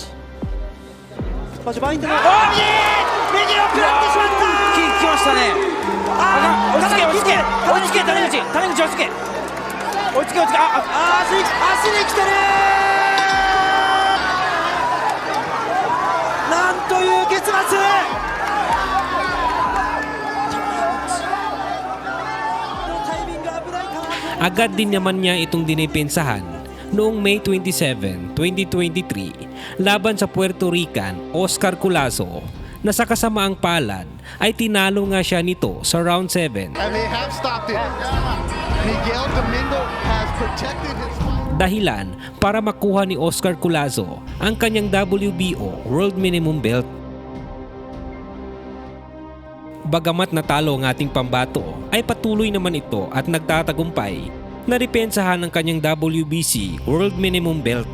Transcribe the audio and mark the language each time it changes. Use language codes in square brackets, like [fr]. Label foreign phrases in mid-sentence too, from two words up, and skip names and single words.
[ja] まあ序盤での右を食らってしまった。来ましたね。追いつけ追いつけ追いつけ谷口追いつけ追いつけ足に来てる。なんという結末。 [tl] Agad din naman niya itong dinipensahan noong May 27, 2023 laban sa Puerto Rican Oscar Culazo na sa kasamaang palad ay tinalo nga siya nito sa round 7. [en] And they have stopped it. Miguel Domingo has protected his [tl] dahilan para makuha ni Oscar Collazo ang kanyang WBO World Minimum Belt. Bagamat natalo ang ating pambato, ay patuloy naman ito at nagtatagumpay na depensahan ang kanyang WBC World Minimum Belt.